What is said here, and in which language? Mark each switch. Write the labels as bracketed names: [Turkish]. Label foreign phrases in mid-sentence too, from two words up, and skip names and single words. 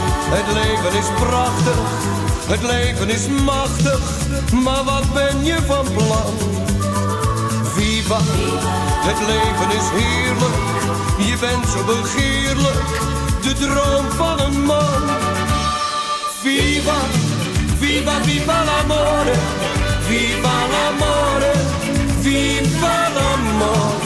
[Dutch] Het leven is prachtig, het leven is machtig, maar wat ben je van plan? Viva, het leven is heerlijk, je bent zo begeerlijk, de droom van een man. [Italian] Viva, viva, viva l'amore, viva l'amore, viva l'amore.